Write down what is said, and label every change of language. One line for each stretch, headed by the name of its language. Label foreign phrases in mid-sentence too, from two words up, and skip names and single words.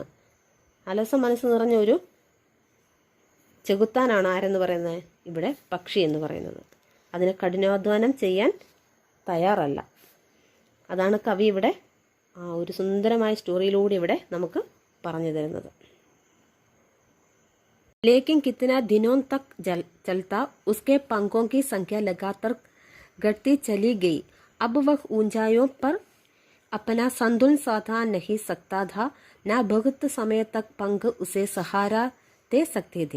Malayalam: അലസ മനസ്സ് നിറഞ്ഞ ഒരു ചെകുത്താനാണ് ആരെന്ന് പറയുന്നത്? ഇവിടെ പക്ഷി എന്ന് പറയുന്നത്. അതിന് കഠിനാധ്വാനം ചെയ്യാൻ തയ്യാറല്ല. അതാണ് കവി ഇവിടെ ഒരു സുന്ദരമായ സ്റ്റോറിയിലൂടെ ഇവിടെ നമുക്ക് പറഞ്ഞു തരുന്നത്.
Hindi: लेकिन कितना दिनों तक चलता, उसके पंखों की संख्या लगातार घटती चली गई. अब वह ऊंचाइयों पर अपना संतुलन साधा नहीं सकता था. न बहुत समय तक पंख उसे सहारा दे सकते थे.